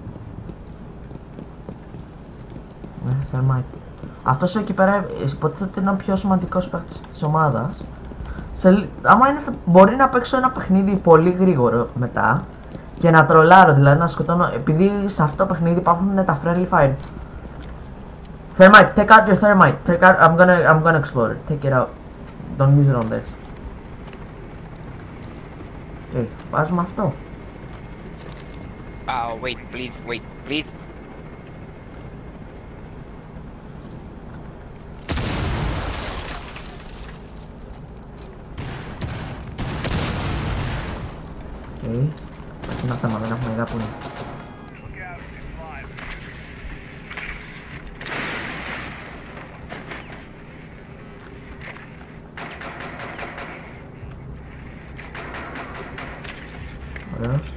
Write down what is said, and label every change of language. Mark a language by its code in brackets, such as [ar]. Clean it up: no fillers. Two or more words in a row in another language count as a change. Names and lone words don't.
[el] Ναι, Thermite. Αυτός εκεί πέρα υποτίθεται ότι είναι ο πιο σημαντικός παίκτης της ομάδας. Άμα μπορεί να παίξω ένα παιχνίδι πολύ γρήγορο μετά και να τρολάρω, δηλαδή να σκοτώνω, επειδή σε αυτό το παιχνίδι υπάρχουν τα [en] friendly fire. Thermite, take out your thermite. Take out, I'm gonna explode it. Take it out. Don't use it on this. [el] Okay, βάζουμε αυτό. [en] Oh, wait, please. Okay. [el] Πας ένα θέμα, δεν έχουμε ιδέα που είναι. Ωραίος.